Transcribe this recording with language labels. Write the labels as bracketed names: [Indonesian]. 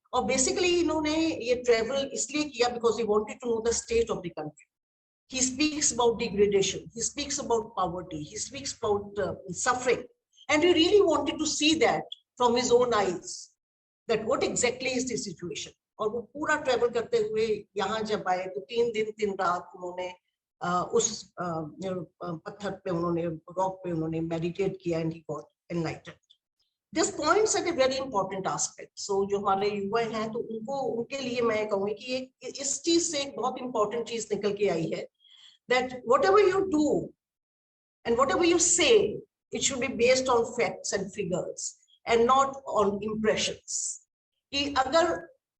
[Hindi] और बेसिकली इन्होंने ये ट्रेवल इसलिए किया [English] because he wanted to know the state of the country. He speaks about degradation, he speaks about poverty, he speaks about suffering, and he really wanted to see that from his own eyes, that what exactly is the situation. [Hindi] और वो पूरा travel करते हुए यहाँ जब आए तो 3 दिन 3 रात उन्होंने उस पत्थर पे, उन्होंने रॉक पे उन्होंने मेडिटेट किया, [English] and he got enlightened. This points at a very important aspect. So [Hindi] जो हमारे युवा हैं तो उनके लिए मैं कहूँगी कि इस चीज से एक बहुत important चीज निकल के आई है, [English] that whatever you do and whatever you say, it should be based on facts and figures and not on impressions. [Hindi] कि अगर